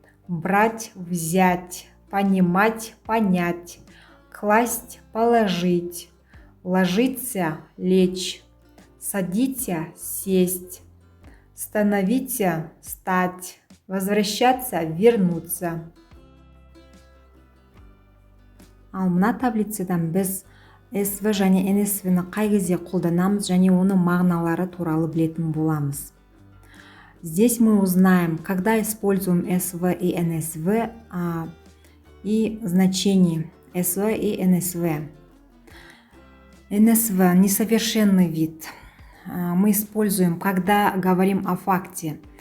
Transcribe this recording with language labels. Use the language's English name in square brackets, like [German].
[Russian] Брать, взять. Понимать, понять. Класть, положить. Ложиться, лечь. Садиться, сесть. Становиться, стать. Возвращаться, вернуться. [Kazakh] Ал мына таблицадан біз СВ және НСВ-ні қай кезде қолданамыз және оның мағыналары туралы білетін боламыз. [Russian] Здесь мы узнаем, когда используем СВ и НСВ и значение СВ и НСВ. НСВ – несовершенный вид. Мы используем, когда говорим о факте.